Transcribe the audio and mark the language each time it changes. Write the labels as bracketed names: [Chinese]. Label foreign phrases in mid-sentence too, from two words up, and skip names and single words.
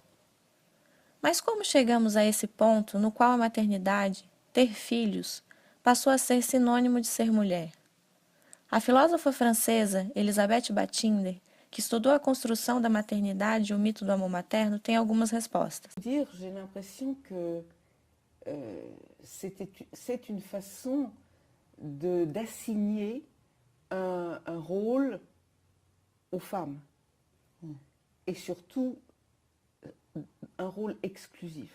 [Portuguese] Mas como chegamos a esse ponto no qual a maternidade, ter filhos, passou a ser sinônimo de ser mulher? A filósofa francesa Elisabeth Batinder, que estudou a construção da maternidade e o mito do amor materno, tem algumas respostas. [French] J'ai l'impression que c'est une façon d'assigner un rôle aux femmes. Et surtout, un rôle exclusif.